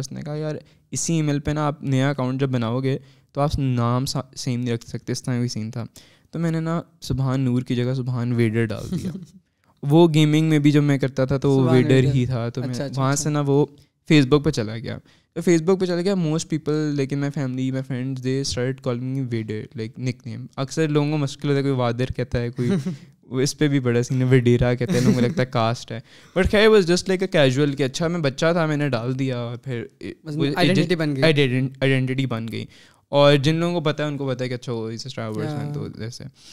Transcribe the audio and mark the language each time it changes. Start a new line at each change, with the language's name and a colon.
Urdu: اس نے کہا یار اسی ای میل پہ نا آپ نیا اکاؤنٹ جب بناؤ گے تو آپ نام سیم نہیں رکھ سکتے. اس طرح بھی سین تھا. تو میں نے نا سبحان نور کی جگہ سبحان ویڈر ڈال دیا. وہ گیمنگ میں بھی جب میں کرتا تھا تو ویڈر ہی تھا. تو میں وہاں سے نا وہ فیس بک پہ چلا گیا. تو فیس بک پہ چلا گیا
English: Most people, لیکن my family my friends they start calling me Vader like nickname.
Urdu: اکثر لوگوں کو مشکل ہوتا ہے, کوئی وادر کہتا ہے, کوئی اس پہ بھی بڑا سین ہے ویڈیرا کہتے ہیں, لوگوں کو لگتا ہے کاسٹ ہے. بٹ خیر
English: was just like a casual
Urdu: کہ اچھا میں بچہ تھا میں نے ڈال دیا, پھر آئیڈینٹی بن گئی. اور جن لوگوں کو پتہ ہے ان کو پتہ ہے کہ اچھا وہ اس اسٹار وارز فین تو جیسے.